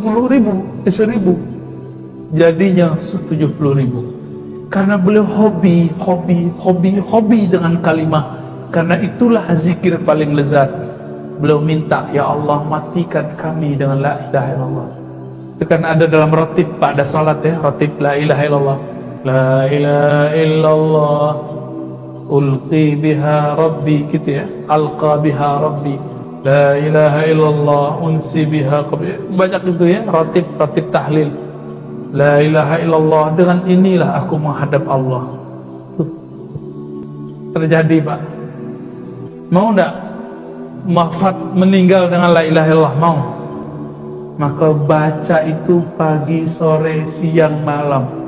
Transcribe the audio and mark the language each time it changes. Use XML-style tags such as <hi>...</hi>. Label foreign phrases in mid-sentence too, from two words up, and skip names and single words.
<id>Jadinya 70.000. Karena beliau hobi dengan kalimah. Karena itulah zikir paling lezat. Beliau minta, ya Allah matikan kami dengan</id> <ar>لا إله إلا الله.</ar> <id>Itu kan ada dalam ratib Pak, ada salat ya,</id> <ar>راتب لا إله إلا الله. لا إله إلا الله ألقى بها ربي,</ar> <id>gitu ya,</id> <ar>ألقى بها ربي. لا إله إلا الله أنسي بها قبلي.</ar> <id>Banyak itu ya,</id> <ar>راتب تهليل لا إله إلا الله,</ar> <id>dengan inilah aku menghadap Allah. Tuh. Terjadi, Pak. Mau enggak wafat meninggal dengan</id> <ar>لا إله إلا الله?</ar> <id>Mau. Maka baca itu pagi, sore, siang, malam.</id>